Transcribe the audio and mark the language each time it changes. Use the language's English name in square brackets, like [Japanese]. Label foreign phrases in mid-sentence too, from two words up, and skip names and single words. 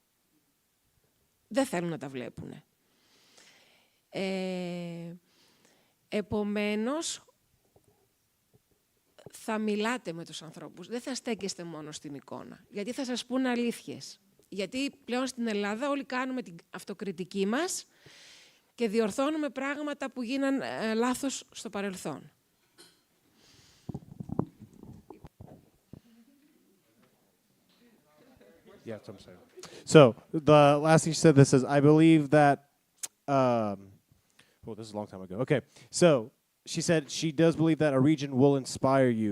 [Greek] Δεν θέλουν να τα βλέπουν. Επομένως, θα μιλάτε με τους ανθρώπους. Δεν θα στέκεστε μόνο στην εικόνα. Γιατί θα σας πούν αλήθειες. Γιατί πλέον στην Ελλάδα όλοι κάνουμε την αυτοκριτική μας και διορθώνουμε πράγματα που γίναν λάθος στο παρελθόν. [English] Yeah, I'm sorry. So the last thing she said, this is, I believe that, well, this is a long time ago. Okay, so she said she does believe that a region will inspire you.